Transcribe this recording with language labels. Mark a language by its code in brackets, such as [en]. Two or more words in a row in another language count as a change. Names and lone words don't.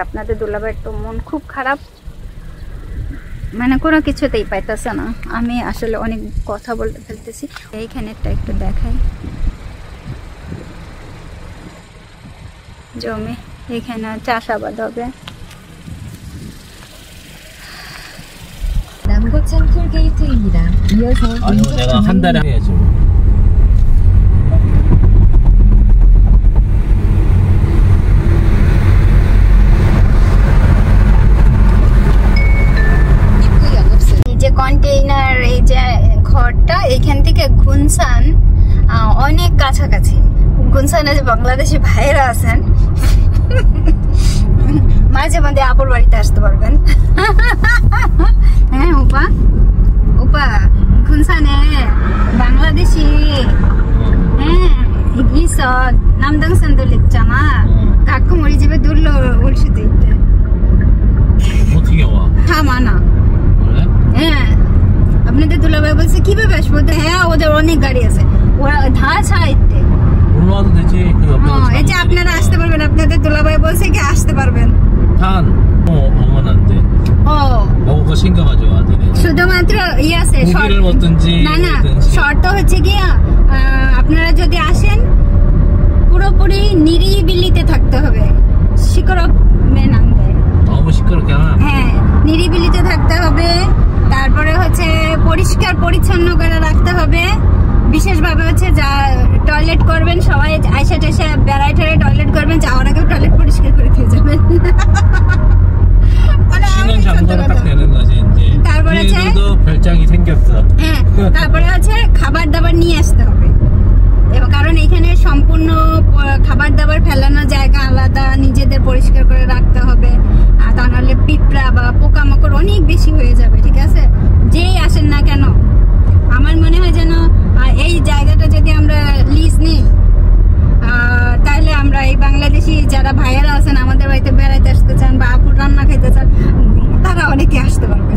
[bn] আপনাদের দুলাভাইয়ের তো মন খুব খারাপ, মানে কোনো কিছুতেই পাইতেছে না। আমি আসলে অনেক কথা বলতে ফেলতেছি। এইখানেরটা একটু দেখাই, জমি এখানে চাষাবাদ হবে। [ko] 남고창 톨게이트입니다. 이어서 아니요, 내가 한 달에 해야죠. 입구 영업소. [bn] এই যে কন্টেইনার, এই যে ঘরটা, এখান থেকে গুনসান অনেক কাছাকাছি। গুনসানে যে বাংলাদেশি ভাইয়েরা আছেন, মাঝে মধ্যে আপুর বাড়িতে আসতে পারবেন। হ্যাঁ ওপা গুনসানে বাংলাদেশি, হ্যাঁ গিস [ko] 남당산 들렸잖아. 가끔 우리 집에 놀러 올 수도 있대. 어떻게 와? 다 많아. 그래? 예. [bn] আপনাদের দুলাভাই বলছে কিভাবে আসবো? হ্যাঁ ওদের অনেক গাড়ি আছে, ওরা [ko] 다 차 있대. 올라와도 되지. 그 옆에 [bn] এই যে আপনারা আসতে পারবেন, আপনাদের দুলাভাই বলছে কি আসতে পারবেন। [ko] 단 오면 안 돼. 먹을 거 챙겨가지고 와 니네. [bn] শুধুমাত্র ই আছে, [ko] 고기를 먹든지 [bn] না [ko] 뭐든지. [bn] শর্ত হচ্ছে গিয়া আপনারা যদি আসেন পুরোপুরি নিরিবিলিতে থাকতে হবে। শিকড়ক মেন আনবে, [ko] 너무 시끄럽게 하나? [bn] হ্যাঁ নিরিবিলিতে থাকতে হবে। তারপরে হচ্ছে পরিষ্কার পরিচ্ছন্ন করে রাখতে হবে। বিশেষভাবে হচ্ছে যা টয়লেট করবেন, সবাই আইসা টাইসা বেড়াই ঠেড়ে টয়লেট করবেন, যাওয়ার আগে টয়লেট পরিষ্কার করে দিয়ে যাবেন। মানে [ko] 건 잠궈도 딱 되는 거지 이제. [bn] তারপরে আছে [ko] 얘들도 별장이 생겼어. [bn] হ্যাঁ তারপরে আছে খাবার দাবার নিয়ে আসতে হবে এবং কারণ এখানে সম্পূর্ণ খাবার দাবার ফেলানোর জায়গা আলাদা, নিজেদের পরিষ্কার করে রাখতে হবে, আর তা নাহলে পিঁপড়া বা পোকামাকড় অনেক বেশি হয়ে যাবে। ঠিক আছে, যেই আসেন না কেন আমার মনে হয় যেন এই জায়গাটা যদি আমরা লিজ নিই তাহলে আমরা এই বাংলাদেশি যারা ভাইয়ারা আছেন আমাদের বাড়িতে বেড়াইতে আসতে চান বা আপুর রান্না খাইতে চান তারা অনেকে আসতে পারবেন।